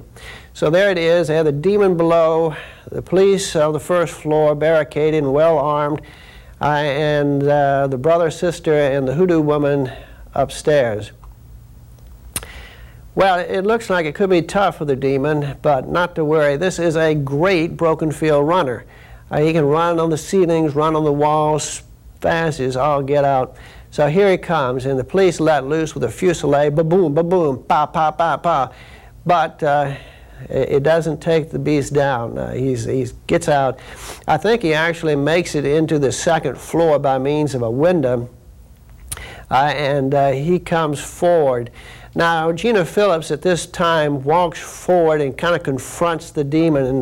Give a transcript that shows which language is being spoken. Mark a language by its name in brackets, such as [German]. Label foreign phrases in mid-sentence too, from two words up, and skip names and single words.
[English] So there it is, they have the demon below, the police on the first floor, barricaded and well armed, and the brother, sister, and the hoodoo woman upstairs. Well, it looks like it could be tough for the demon, but not to worry. This is a great broken field runner. He can run on the ceilings, run on the walls, fast as all get out. So here he comes, and the police let loose with a fusillade, ba-boom, ba-boom, pa-pa-pa-pa. But it doesn't take the beast down. He gets out. I think he actually makes it into the second floor by means of a window, and he comes forward. Now, Gina Philips at this time walks forward and kind of confronts the demon.